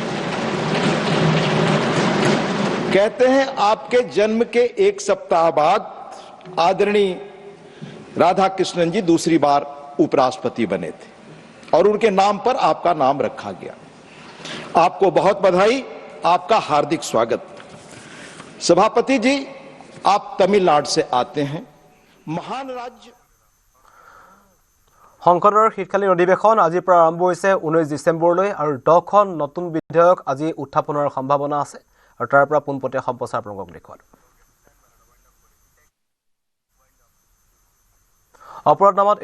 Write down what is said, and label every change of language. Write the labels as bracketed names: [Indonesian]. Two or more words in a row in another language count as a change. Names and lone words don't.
[Hindi] कहते हैं आपके जन्म के 1 सप्ताह बाद आदरणीय राधाकृष्णन जी दूसरी बार उपराष्ट्रपति बने थे और उनके नाम पर आपका नाम रखा गया। आपको बहुत बधाई, आपका हार्दिक स्वागत। सभापति जी, आप तमिलनाडु से आते हैं, महान राज्य। [Assamese] সংসদৰ শীতকালীন অধিৱেশন আজিৰ পৰা আৰম্ভ হৈছে 19 ডিচেম্বৰলৈ আৰু 10খন নতুন বিধেয়ক আজি উত্থাপনৰ সম্ভাৱনা আছে আৰু তাৰ পৰা পোনপটীয়া সম্প্ৰচাৰ আপোনালোকক দেখুৱালো। অপৰাধ নামত এতিয়ালৈ ইমানেই।